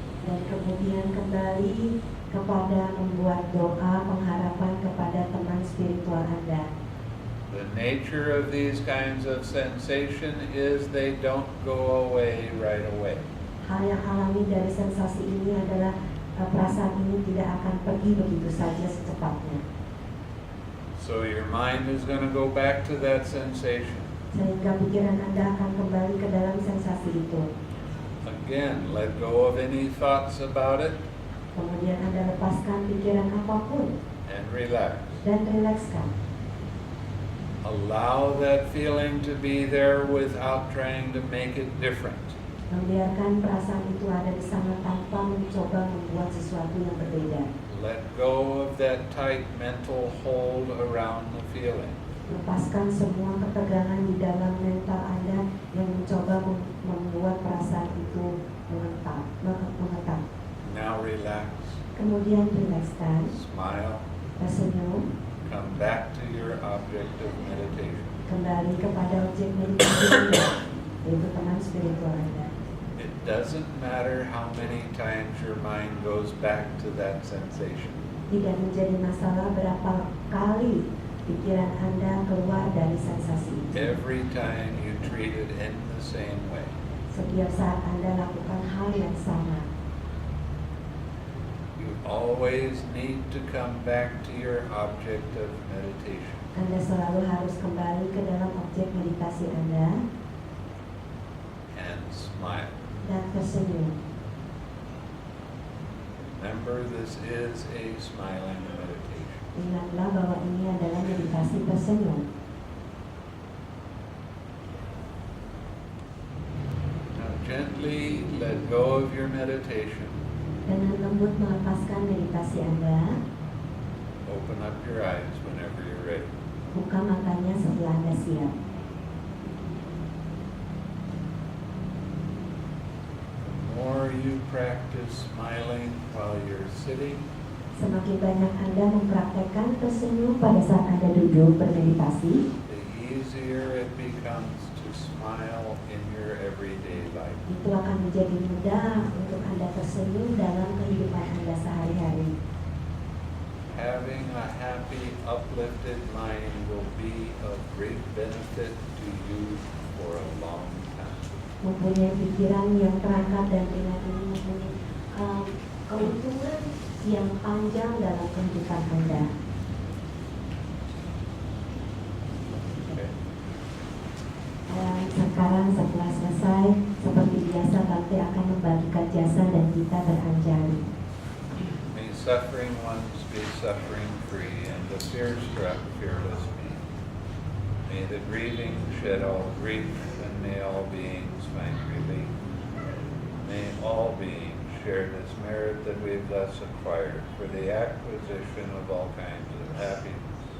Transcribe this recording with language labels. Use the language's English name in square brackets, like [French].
[Indonesian] Dan kemudian kembali kepada membuat doa pengharapan kepada teman spiritual Anda. [English] The nature of these kinds of sensation is they don't go away right away. [Indonesian] Hal yang alami dari sensasi ini adalah perasaan ini tidak akan pergi begitu saja secepatnya. [English] So your mind is going to go back to that sensation. [Indonesian] Sehingga pikiran Anda akan kembali ke dalam sensasi itu. [English] Again, let go of any thoughts about it. [Indonesian] Kemudian Anda lepaskan pikiran apapun. [English] And relax. [Indonesian] Dan rilekskan. [English] Allow that feeling to be there without trying to make it different. [Indonesian] Membiarkan perasaan itu ada di sana tanpa mencoba membuat sesuatu yang berbeda. [English] Let go of that tight mental hold around the feeling. [Indonesian] Lepaskan semua ketegangan di dalam mental Anda yang mencoba membuat perasaan itu mengetap. [English] Now relax. [Indonesian] Kemudian rilekskan. [English] Smile. [Indonesian] Tersenyum. [English] Come back to your object of meditation. [Indonesian] Kembali kepada objek meditasi Anda, yaitu teman spiritual Anda. [English] It doesn't matter how many times your mind goes back to that sensation. [Indonesian] Tidak menjadi masalah berapa kali pikiran Anda keluar dari sensasi itu. [English] Every time you treat it in the same way. [Indonesian] Setiap saat Anda lakukan hal yang sama. [English] You always need to come back to your object of meditation. [Indonesian] Anda selalu harus kembali ke dalam objek meditasi Anda. [English] And smile. [Indonesian] Dan tersenyum. [English] Remember, this is a smiling meditation. [Indonesian] Ingatlah bahwa ini adalah meditasi tersenyum. [English] Now gently let go of your meditation. [Indonesian] Dengan lembut melepaskan meditasi Anda. [English] Open up your eyes whenever you're ready. [Indonesian] Buka matanya setelah Anda siap. [English] The more you practice smiling while you're sitting, [Indonesian] Semakin banyak Anda mempraktekkan tersenyum pada saat Anda duduk bermeditasi, [English] the easier it becomes to smile in your everyday life. [Indonesian] itu akan menjadi mudah untuk Anda tersenyum dalam kehidupan Anda sehari-hari. [English] Having a happy, uplifted mind will be of great benefit to you for a long time. [Indonesian] Mempunyai pikiran yang terangkat dan ringan ini mempunyai keuntungan yang panjang dalam kehidupan Anda. [English] Okay. [Indonesian] Dan sekarang setelah selesai, seperti biasa Bhante akan membagikan jasa dan kita beranjali. [English] May suffering ones be suffering free, and the fear-struck fearless be. May the grieving shed all grief, and may all beings find relief. May all beings share this merit that we've thus acquired for the acquisition of all kinds of happiness.